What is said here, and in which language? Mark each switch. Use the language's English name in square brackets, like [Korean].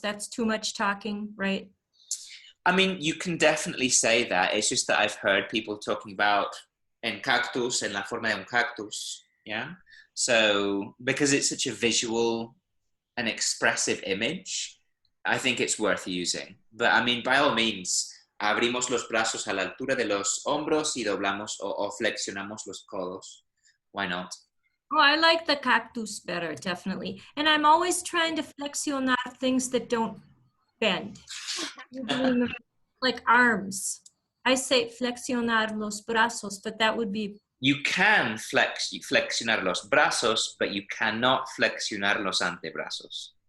[English] That's too much talking, right? I mean, you can definitely say that. It's just that I've heard people talking about [Spanish] en cactus, en la forma de un cactus. [English] Yeah. So, because it's such a visual and expressive image, I think it's worth using. But I mean, by all means, [Spanish] abrimos los brazos a la altura de los hombros y doblamos o flexionamos los codos. [English] Why not? Oh, I like the cactus better, definitely. And I'm always trying to flexionar things that don't bend. Like arms. I say [Spanish] flexionar los brazos, [English] but that would be... You can [Spanish] flexionar los brazos, [English] but you cannot [Spanish] flexionar los antebrazos.